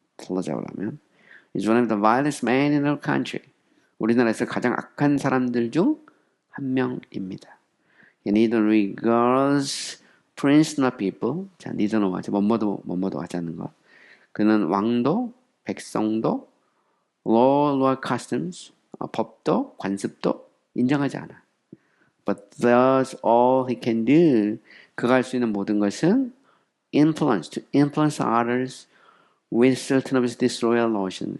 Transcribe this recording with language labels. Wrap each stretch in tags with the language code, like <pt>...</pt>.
<en>plausible 하면 is one of the vilest men in our country.</en> <ko>우리나라에서 가장 악한 사람들 중 한 명입니다.</ko> <en>He neither regards prince nor people.</en> <ko>자, neither는 하지, 뭐뭐도 하지 않는 것. 그는 왕도, 백성도,</ko> <en>law nor customs,</en> <ko>법도, 관습도 인정하지 않아.</ko> <en>But does all he can do.</en> <ko>그가 할 수 있는 모든 것은</ko> <en>to influence others with certain of his disloyal notion.</en>